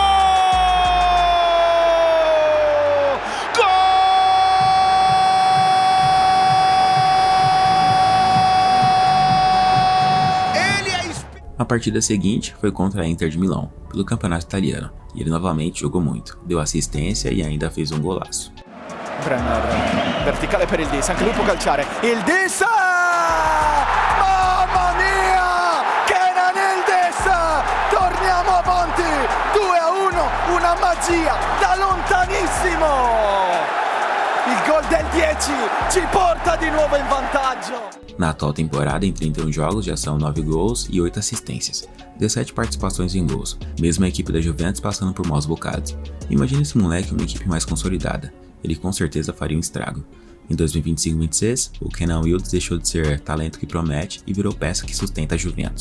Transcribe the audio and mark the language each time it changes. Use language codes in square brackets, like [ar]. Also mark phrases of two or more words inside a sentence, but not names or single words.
[pt] A partida seguinte foi contra a Inter de Milão, pelo campeonato italiano, e ele novamente jogou muito, deu assistência e ainda fez um golaço. [it] Brenner, verticale per Yildiz, anche lui può calciare. Yildiz! Mamma mia! Kenan Yildiz! Torniamo avanti! 2-1, una magia da lontanissimo! Il gol del 10 ci porta di nuovo in vantaggio! [pt] Na atual temporada, em 31 jogos, já são 9 gols e 8 assistências, 17 participações em gols, mesmo a equipe da Juventus passando por maus bocados. Imagina esse moleque em uma equipe mais consolidada, ele com certeza faria um estrago. Em 2025-26, o Kenan Yildiz deixou de ser talento que promete e virou peça que sustenta a Juventus.